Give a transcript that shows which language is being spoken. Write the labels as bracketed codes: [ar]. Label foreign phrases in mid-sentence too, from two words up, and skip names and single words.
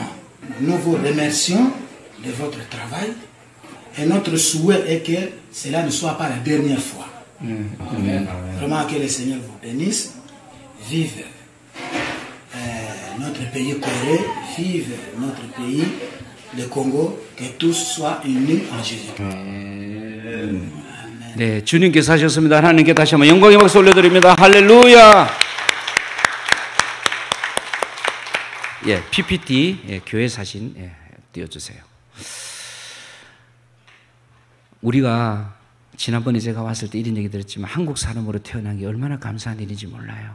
[fr] Nous vous remercions de votre travail et notre souhait est que cela ne soit pas la dernière fois. Vraiment que le Seigneur vous bénisse. Vive notre pays Corée, vive notre pays, le Congo, que tous soient unis en Jésus. [ko] 네, 주님께서 하셨습니다. 하나님께 다시 한번 영광의 박수 올려드립니다. 할렐루야. PPT 교회 사진 띄워주세요. 우리가 지난번에 제가 왔을 때 이런 얘기 들었지만 한국 사람으로 태어난 게 얼마나 감사한 일인지 몰라요.